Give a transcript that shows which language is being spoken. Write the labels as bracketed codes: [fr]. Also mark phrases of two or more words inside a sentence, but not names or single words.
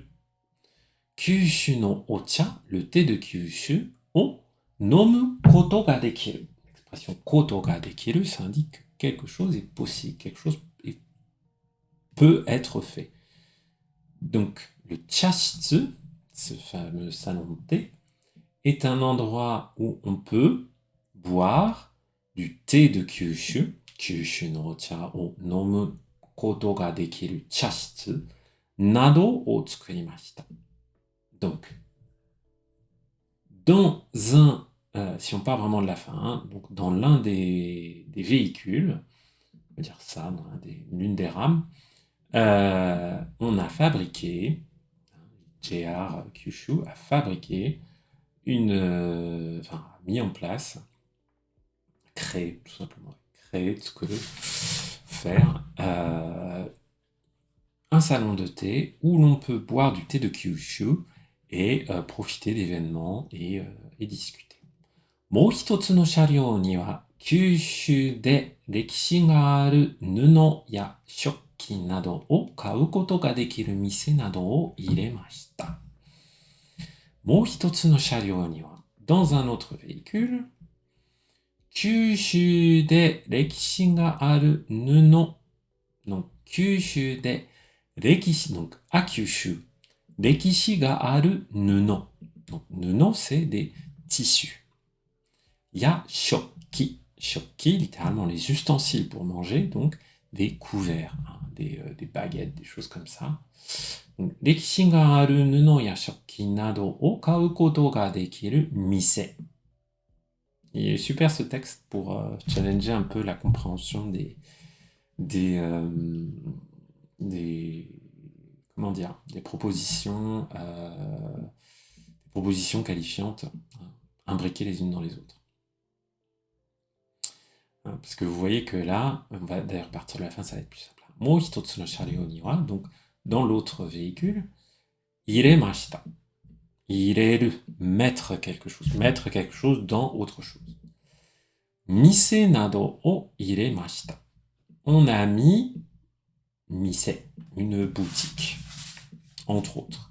[ja] 九州のお茶, [fr] le thé de Kyushu, [ja] を飲むことができる. [fr] L'expression [ja] ことができる, [fr] ça indique que quelque chose est possible, quelque chose peut être fait. Donc, le chashitsu, ce fameux salon de thé, est un endroit où on peut boire du thé de Kyushu, [ja] 九州のお茶を飲むことができる茶室などを作りました. [fr] Donc, dans un, si on parle vraiment de la fin, hein, donc dans l'un des véhicules, on va dire ça, dans l'une des rames, on a fabriqué, JR Kyushu a fabriqué mis en place, créé, tout simplement, faire un salon de thé où l'on peut boire du thé de Kyushu et profiter d'événements et discuter. [ja] もう一つの車両には九州で歴史がある布や食器などを買うことができる店などを入れました。もう一つの車両には [fr] dans un autre véhicule, [ja] 九州で歴史がある布 donc 九州で歴史 [fr] donc à Kyushu [ja] 歴史がある布 donc 布 [fr] c'est des tissus. Il y a shokki, littéralement les ustensiles pour manger, donc des couverts, hein, des baguettes, des choses comme ça. [ja] 歴史がある布や食器などを買うことができる店。 [fr] Il est super ce texte pour challenger un peu la compréhension des, euh, des comment dire, des propositions qualifiantes imbriquées les unes dans les autres. Parce que vous voyez que là, on va d'ailleurs partir de la fin, ça va être plus simple. [ja] もう一つの車両には, [fr] donc dans l'autre véhicule, [ja] iremashita. [fr] Ireru, mettre quelque chose dans autre chose. [ja] 店などを入れました. [fr] On a mis mise, une boutique, entre autres.